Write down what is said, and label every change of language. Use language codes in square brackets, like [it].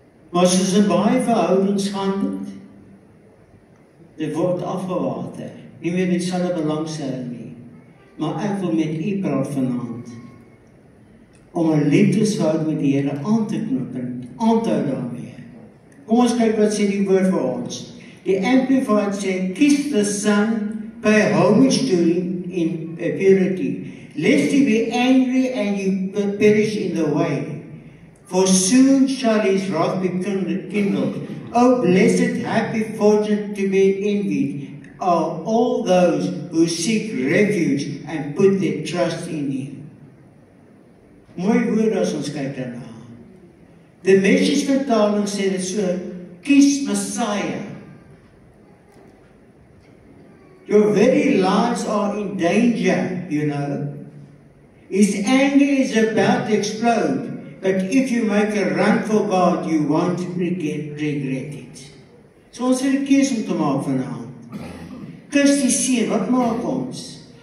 [af] Maar soos in baie verhoudings gaan dit word afgewater. Nie meer dieselfde belangstelling nie. Maar ek wil met u praat vanaand, om 'n liefdesverhouding met die Here aan te knoop en aan te hou daarmee. Kom ons kyk wat sê die woord vir ons. Die Amplified sê, [en] kiss the Son, pay homage to him in purity, lest he be angry and you perish in the way. For soon shall his wrath be kindled. Oh, blessed, happy fortune to be envied are all those who seek refuge and put their trust in him. [af] Mooi woord as ons kyk daarna. The Message vertaling sê dit so, kies Messiah. [en] Your very lives are in danger, you know. His anger is about to explode, but if you make a run for God, you won't regret it. [af] So ons het 'n keuse om te maak vanaand. Kus die seun, wat maak ons?